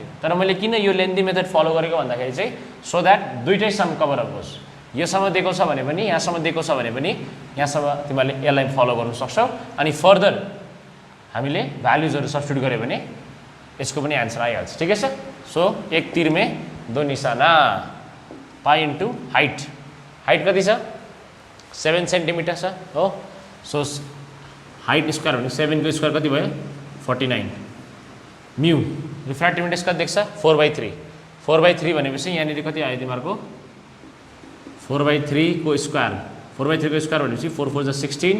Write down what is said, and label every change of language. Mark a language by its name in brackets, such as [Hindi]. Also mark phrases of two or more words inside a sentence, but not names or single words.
[Nepali] तर मैले किन यो [English] lengthy method [Nepali] फलो गरेको भन्दाखेरि चाहिँ [English] so that [Nepali] दुइटै सम [English] cover up [Nepali] होस्. योसम्म दिएको छ भने पनि, यहाँसम्म दिएको छ भने पनि, यहाँसम्म तिमीहरूले यसलाई फलो गर्नु सक्छौ. अनि फर्दर हामीले भ्याल्युजहरू सब्स्टिट्युट गऱ्यो भने यसको पनि एन्सर आइहाल्छ. ठिकै छ. सो [Hindi] एक तीर में दो निशाना. [English] pi into height. [Nepali] हाइट कति छ? 7 सेन्टिमिटर छ हो. सो [English] height square [Nepali] भने 7 को स्क्वायर कति भयो? 49. [English] mu refractive index [Nepali] कति देख्छ? 4/3. 4/3 भनेपछि यहाँनिर कति आयो तिमीहरूको? 4/3 को स्क्वायर. 4/3 को स्क्वायर भनेपछि 4 4 16.